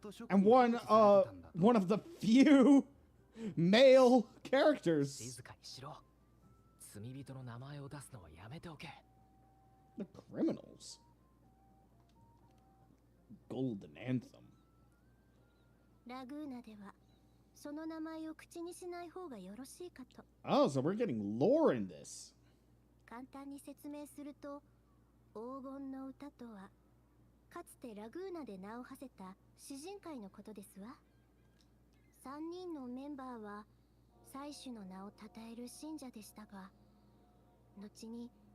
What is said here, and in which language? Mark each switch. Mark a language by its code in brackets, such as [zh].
[en] And one of the few male characters. [ja] 静かにしろ。罪人の名前を出すのはやめておけ。 [en] The criminals. Golden Anthem. [ja] ラグーナではその名前を口にしない方がよろしいかと。 [en] Oh, so we're getting lore in this. [ja] 簡単に説明すると、黄金の歌とはかつてラグーナで名を馳せた詩人会のことですわ。 3人のメンバーは祭主の名を称える信者でしたが、後に